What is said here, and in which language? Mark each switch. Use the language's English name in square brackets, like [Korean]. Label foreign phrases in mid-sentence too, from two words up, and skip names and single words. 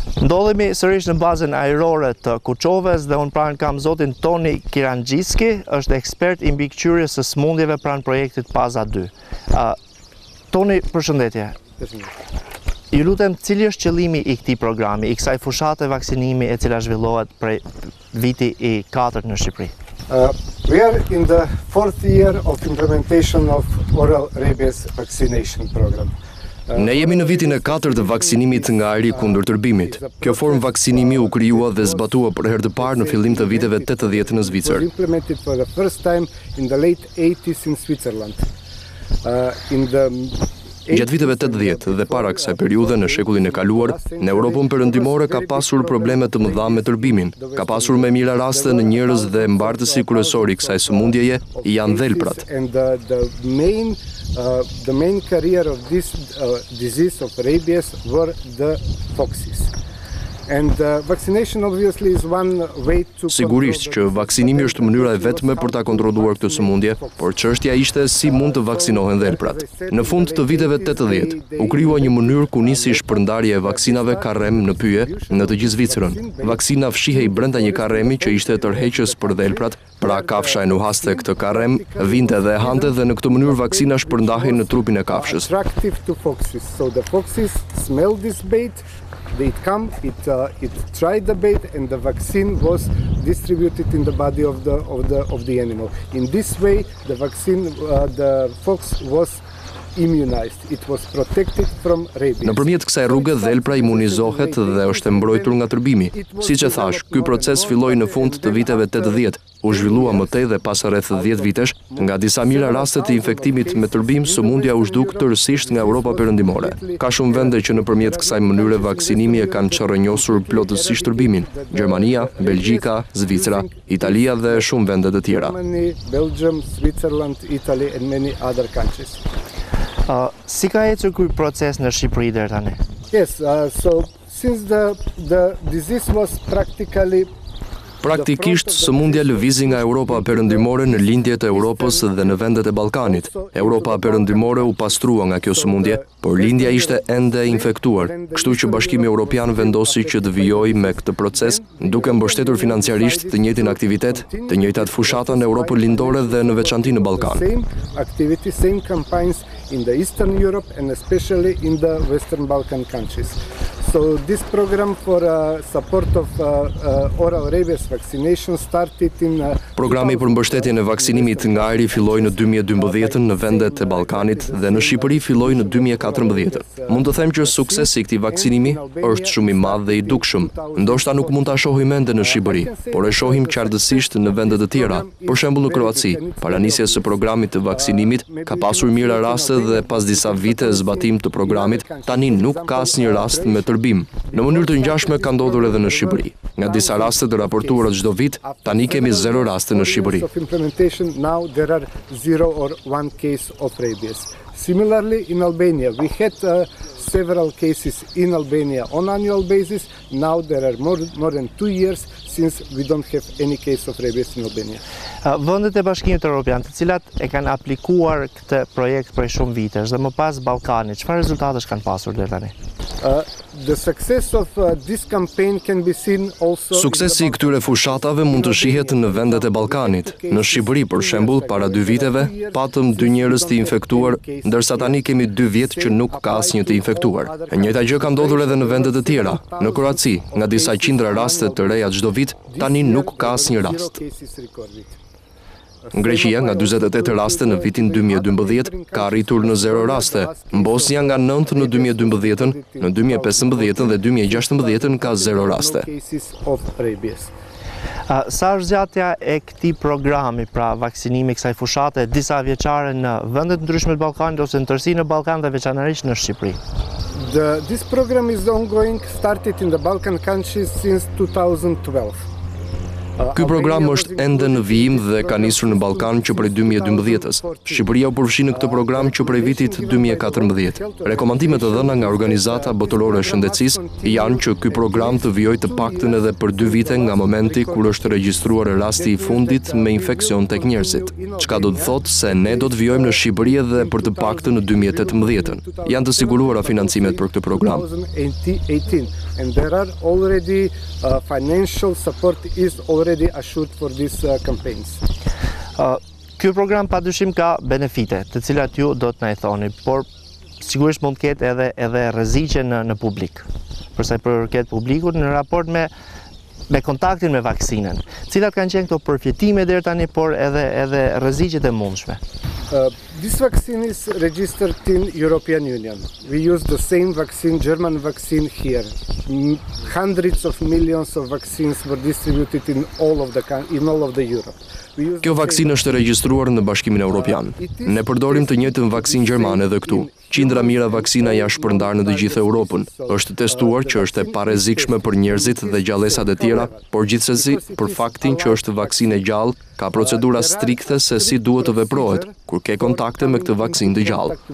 [Albanian] Ndodhemi sërish në bazën ajrore të Kuçovës dhe unë pranë kam zotin Toni Kirangjiski, është ekspert i mbikëqyrjes së smundjeve pranë projektit Paza 2. Toni, përshëndetje. Ju lutem, cili është qëllimi i këtij programi, i kësaj fushate vaksinimi e cila zhvillohet prej viti i 4 në Shqipëri? [English] We are in the 4th year of implementation of oral rabies vaccination program. [Albanian] Ne jemi në vitin e 4 të vaksinimit nga ari kundër tërbimit. Kjo formë vaksinimi u krijua dhe zbatua për herë të parë në fillim të viteve 80 në Zvicër. [English] Implemented for the first time in the late 80s in Switzerland. [Albanian] Gjatë viteve 80 dhe para kësaj periudhe në shekullin e kaluar, në Europën perëndimore ka pasur probleme të mëdha me tërbimin. Ka pasur me mira raste në njerëz dhe mbartësi kryesor i kësaj sëmundjeje janë dhelprat. [English] The main carrier of this disease of rabies were the foxes. And vaccination obviously is one way to [Albanian] Sigurisht që vaksinimi është mënyra e vetme për ta kontrolluar këtë sëmundje, por çështja ishte si mund të vaksinohen dhelprat. Në fund të viteve 80, u krijua një mënyrë ku nisi shpërndarja e vaksinave karrem në pyje në të gjithë Zvicrën. Vaksina fshihej brenda një karremi që ishte tërheqës për dhelprat, pra kafsha e nuhaste këtë karrem, vinte dhe e hante dhe në këtë mënyrë vaksina shpërndahej në trupin e kafshës. [English] Attractive to foxes. So the foxes smell this bait. They come, it tried the bait, and the vaccine was distributed in the body of the animal. In this way, the vaccine, the fox was immunized. It was protected from rabies. [Albanian] Nëpërmjet kësaj rruge dhelpra imunizohet dhe është e mbrojtur nga tërbimi. Siç e thash, ky proces filloi në fund të viteve 80. U zhvillua mëtej dhe pas rreth 10 vitesh, nga disa mijëra raste të infektimit me tërbim, sëmundja u zhduk tërësisht nga Europa perëndimore. Ka shumë vende që nëpërmjet kësaj mënyre vaksinimi e kanë çarrënjosur plotësisht tërbimin: Gjermania, Belgjika, Zvicra, Italia dhe shumë vende të tjera. [English] Belgium, Switzerland, Italy and many other countries. [Albanian] Si ka ecur ky proces në Shqipëri deri tani? [English] Yes, so since the disease was [Albanian] Praktikisht, sëmundja lëvizi nga Europa perëndimore në lindjet e Europës dhe në vendet e Ballkanit. Europa perëndimore u pastrua nga kjo sëmundje, por lindja ishte ende infektuar, kështu që Bashkimi Evropian vendosi që të vijojë me këtë proces, duke mbështetur financiarisht të njëjtin aktivitet, të njëjtat fushata në Europën lindore dhe në veçanti në Ballkan. [English] Same campaigns in the Eastern Europe and especially in the Western Balkan countries. So this program for support of oral rabies vaccination started in [Albanian] Programi për mbështetjen e vaksinimit nga ari filloi në 2012 në vendet e Ballkanit dhe në Shqipëri filloi në 2014. Mund të them që suksesi i këtij vaksinimi është shumë i madh dhe i dukshëm. Ndoshta nuk mund ta shohim ende në Shqipëri, por e shohim qartësisht në vende të tjera. Për shembull në Kroaci, para nisjes së programit të vaksinimit, ka pasur mira raste dhe pas disa vite zbatim të programit, tani nuk ka asnjë rast me tërbim. Në mënyrë të ngjashme ka ndodhur edhe në Shqipëri. Nga disa raste të raportuara çdo vit, tani kemi 0 raste në Shqipëri. [English] Now there are 0 or 1 case of rabies. Similarly, in Albania, we had several cases in Albania on annual basis. Now there are more than 2 years since we don't have any case of rabies in Albania. [Albanian] Vendet e Bashkimit Evropian, të cilat e kanë aplikuar këtë projekt prej shumë vitesh dhe më pas Ballkanit, çfarë rezultatesh kanë pasur deri tani? [English] The success of this campaign can be seen also. [Albanian] Suksesi i këtyre fushatave mund të shihet në vendet e Ballkanit. Në Shqipëri, për shembull, para 2 viteve, patëm 2 njerëz të infektuar, ndërsa tani kemi 2 vjet që nuk ka asnjë të infektuar. E njëjta gjë ka ndodhur edhe në vende të tjera. Në Kroaci, nga disa qindra raste të reja çdo vit, tani nuk ka asnjë rast. Në Greqia, nga 48 raste në vitin 2012, ka arritur në 0 raste. Në Bosnia, nga 9 në 2012, në 2015 dhe 2016 ka 0 raste. Sa është zgjatja e këtij programi, pra vaksinimi kësaj fushate disa vjeçare në vendet ndryshme të Ballkanit ose në tërësi në Ballkan dhe veçanërisht në Shqipëri? [English] This program is ongoing, started in the Balkan countries since 2012. [Albanian] Ky program është ende në vijim dhe ka nisur në Ballkan që prej 2012-s. Shqipëria u përfshi në këtë program që prej vitit 2014. Rekomandimet e dhëna nga Organizata Botërore e Shëndetësisë janë që ky program të vijojë të paktën edhe për 2 vite nga momenti kur është regjistruar rasti i fundit me infeksion tek njerëzit. Çka do të thotë se ne do të vijojmë në Shqipëri edhe për të paktën në 2018. Janë të siguruara financimet për këtë program. [English] And there are already financial support is already assured for these campaigns. [Albanian] Ky program padyshim ka benefite, të cilat ju do të na i thoni, por sigurisht mund të ketë edhe rreziqe në publik. Për sa i përket publikut në raport me kontaktin me vaksinën. Cilat kanë qenë këto përfitime deri tani, por edhe rreziqet e mundshme. [English] This vaccine is registered in European Union. We use the same vaccine, German vaccine here. Hundreds of millions of vaccines were distributed in all of the Europe. [Albanian] Kjo vaksinë është regjistruar në Bashkimin Evropian. Ne përdorim të njëjtën vaksinë gjermane edhe këtu. Qindra mijëra vaksina janë shpërndarë në të gjithë Europën. Është testuar që është e parrezikshme për njerëzit dhe gjallësat e tjera, por gjithsesi, për faktin që është vaksinë e gjallë, ka procedura strikte se si duhet të veprohet kur ke kontakte me këtë vaksinë të gjallë.